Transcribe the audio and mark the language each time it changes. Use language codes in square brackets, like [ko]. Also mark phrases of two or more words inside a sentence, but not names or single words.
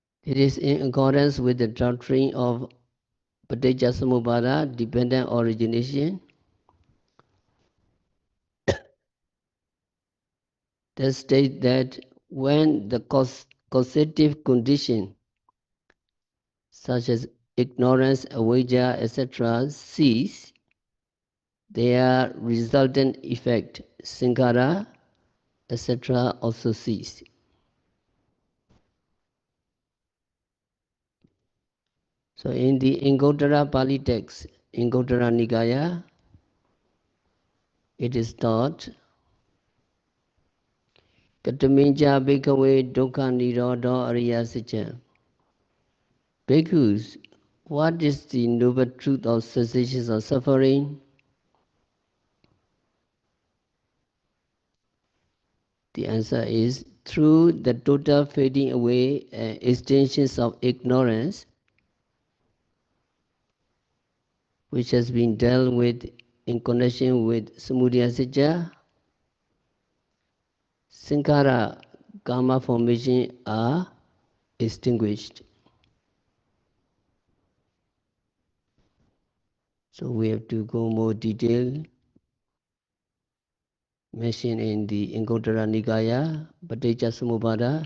[en] It is in accordance with the doctrine of Paticcasamuppada, dependent origination, that states that when the causative condition, such as ignorance, avijja, etc., cease, their resultant effect, sankhara, etc., also cease. So in the Anguttara Pali text, Anguttara Nikaya, it is taught, [pi] Kataminja bhikkhave dukkha nirodho ariya sacca. [en] Bhikkhus, what is the noble truth of cessation of suffering? The answer is, through the total fading away and extensions of ignorance, which has been dealt with in connection with [pi] samudaya sacca, [en] sankhara, karma formation are extinguished. So we have to go more detailed. Mentioned in the Anguttara Nikaya, Paticcasamuppada.